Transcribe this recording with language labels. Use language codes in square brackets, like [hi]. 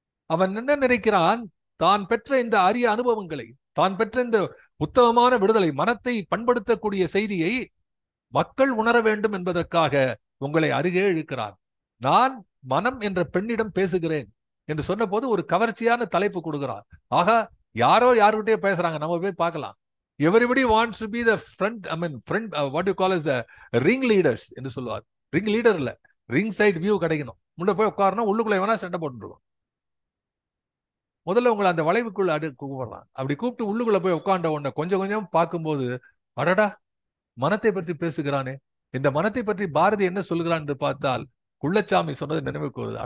[ta] அவன் என்ன நினைக்கிறான்? தான் பெற்ற இந்த அரிய அனுபவங்களை, தான் பெற்ற இந்த உத்தமமான விடுதலை, மனத்தை பண்படுத்தக்கூடிய செய்தியை மக்கள் உணர வேண்டும் என்பதற்காக உங்களை அருகே இழுக்கிறான். நான் மனம் என்ற பெண்ணிடம் பேசுகிறேன் என்று சொன்ன போது ஒரு கவர்ச்சியான தலைப்பு கொடுக்கிறார். ஆக யாரோ யாருக்கிட்டே பேசுறாங்க, நம்ம போய் பார்க்கலாம். [en] Everybody wants to be the friend, what you call as the ring leaders [ta] என்று சொல்லுவார். ரிங் லீடர் இல்ல, ரிங் சைட் வியூ கிடைக்கணும். முன்ன போய் உட்காரணும், உள்ளுக்குள்ள வேணா சண்டை போட்டுருவோம். முதல்ல உங்களை அந்த வளைவுக்குள்ள கூப்பிடலாம். அப்படி கூப்பிட்டு உள்ளுக்குள்ள போய் உட்கார்ந்த உடனே கொஞ்சம் கொஞ்சம் பார்க்கும்போது, அடடா மனத்தை பற்றி பேசுகிறானே, இந்த மனத்தை பற்றி பாரதி என்ன சொல்லுகிறான் என்று பார்த்தால் குள்ளச்சாமி சொன்னது நினைவுக்கு வருது.